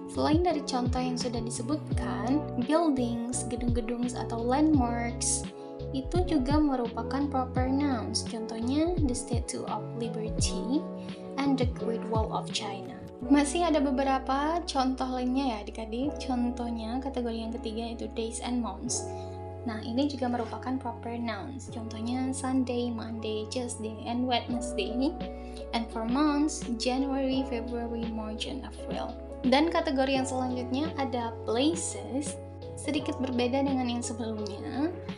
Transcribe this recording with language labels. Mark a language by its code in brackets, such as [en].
[id] Selain dari contoh yang sudah disebutkan, buildings, gedung-gedung atau landmarks, itu juga merupakan proper nouns. [en] Contohnya, the Statue of Liberty and the Great Wall of China. [id] Masih ada beberapa contoh lainnya ya adik-adik. Contohnya kategori yang ketiga yaitu [en] days and months. [id] Nah, ini juga merupakan proper nouns. Contohnya [en] Sunday, Monday, Tuesday, and Wednesday. And for months, January, February, March, and April. [id] Dan kategori yang selanjutnya ada places. Sedikit berbeda dengan yang sebelumnya.